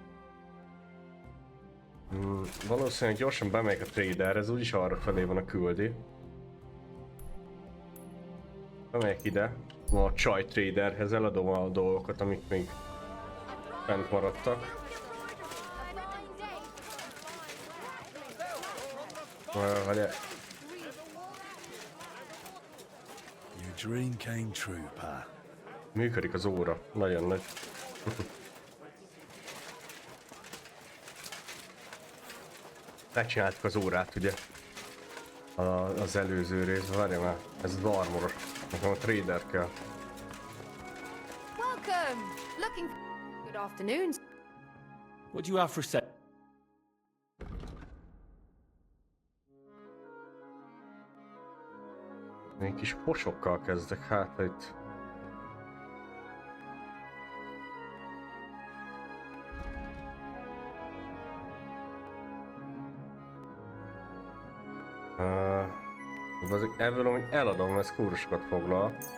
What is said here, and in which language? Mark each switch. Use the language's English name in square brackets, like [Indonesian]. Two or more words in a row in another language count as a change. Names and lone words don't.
[Hungarian] Valószínűleg gyorsan bemegyek a traderhez, úgyis arra felé van a küldi. Bemegyek ide, a csaj traderhez, eladom a dolgokat, amik még fent maradtak. [English] Dream came true, pa. [Hungarian] Működik az óra, nagyon nagy. Megcsináltuk az órát, ugye? Az előző részben, várjál már, ez armoros. Nekem a trader kell. [English] Welcome. Looking. Good afternoon. What do you have for sale? [Hungarian] Még kis posokkal kezdek, hát itt. Ebből amúgy eladom, ez kúrosokat foglal.